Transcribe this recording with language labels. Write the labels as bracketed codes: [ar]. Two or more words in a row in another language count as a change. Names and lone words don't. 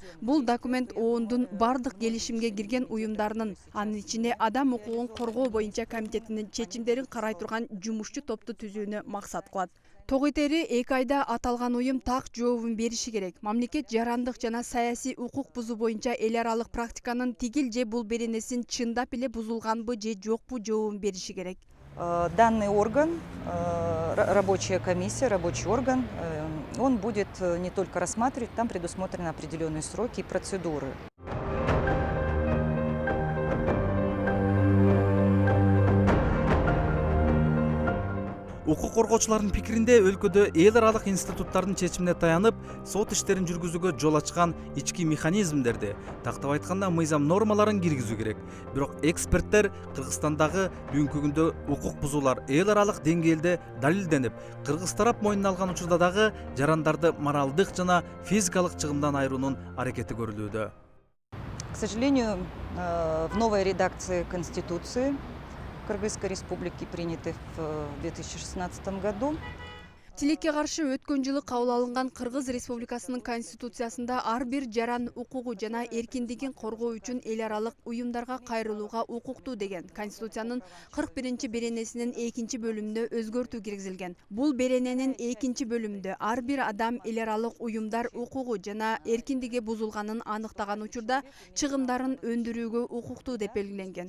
[ky] Бул документ ООНдун бардык келишимге кирген уюмдарынын, анын ичинде адам укугун коргоо боюнча комитетинин чечимдерин карай турган жумушчу топту түзүүнү максат кылат. Тогитери 2 айда аталган уюм так жообун бериши керек. Мамлекет жарандык жана саясий укук бузуу боюнча эл аралык практиканын тигил же бул беренесин чындап эле бузулганбы же жокпу жообун бериши керек. [ru] Данный орган, рабочая комиссия, рабочий орган, он будет не только рассматривать, там предусмотрены определенные сроки и процедуры. [ky] Укук коргоочулардын пикиринде өлкөдө эл аралык институттардын чечимине таянып, сот иштерин жүргүзүүгө жол ачкан ички механизмдерди, тактап айтканда мыйзам нормаларын киргизүү керек. Бирок эксперттер Кыргызстандагы бүгүнкү күндө укук бузуулар эл аралык деңгээлде далилденип, кыргыз тарап мойнуна алган учурда дагы жарандарды моралдык жана физикалык чыгымдан айыруунун аракети көрүлүүдө. [ru] К сожалению, в новой редакции Конституции Кыргызской Республики, приняты в 2016 году, [ky] Тилекке каршы өткөн жылы кабыл алынган Кыргыз Республикасынын конституциясында ар бир жаран укугу жана эркиндигин коргоо үчүн эл аралык уюмдарга кайрылууга укуктуу деген конституциянын 41 беренесинин 2 бөлүмүндө өзгөртүү киргизилген. Бул берененин 2 бөлүмүндө ар бир адам эл аралык уюмдар укугу жана эркиндиги бузулганын аныктаган учурда чыгымдарын өндүрүүгө укуктуу деп белгиленген.